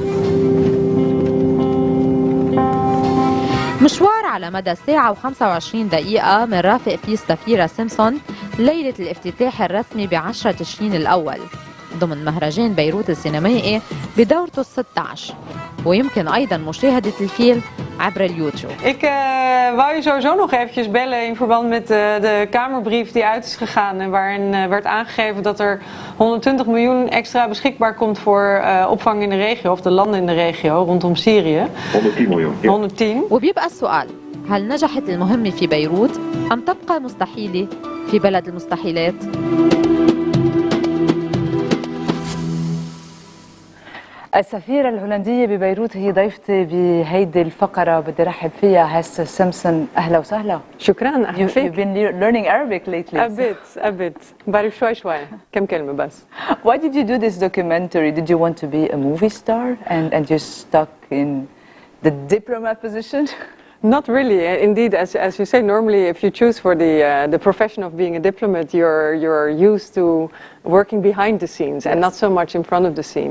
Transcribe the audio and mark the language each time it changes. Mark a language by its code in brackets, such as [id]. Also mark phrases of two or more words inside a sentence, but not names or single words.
[ar] مشوار على مدى ساعة و25 دقيقة من رافق فيه السفيرة سومسن ليلة الافتتاح الرسمي ب10 تشرين الأول ضمن مهرجان بيروت السينمائي بدورته ال16، ويمكن أيضا مشاهدة الفيلم عبر اليوتيوب. [nl] Ik wou je sowieso nog eventjes bellen in verband met de Kamerbrief die uit is gegaan en waarin werd aangegeven dat er 120 miljoen extra beschikbaar komt voor opvang in de regio of de landen in de regio rondom Syrië. 110 miljoen. 110. [ar] وبيبقى السؤال: هل نجحت المهمة في بيروت أم تبقى مستحيلة في بلد المستحيلات؟ السفيرة الهولندية ببيروت هي ضيفتي بهيدي الفقرة، بدي رحب فيها هستر سومسن. أهلا وسهلا. شكرا. أهلا فيك. [en] You've been learning Arabic lately. A bit. [ar] بعرف شوي. كم كلمة بس. [en] Why did you do this documentary? Did you want to be a movie star and you're stuck in the diplomat position? Not really. Indeed, as you say, normally if you choose for the profession of being a diplomat, you're used to working behind the scenes and not so much in front of the scene.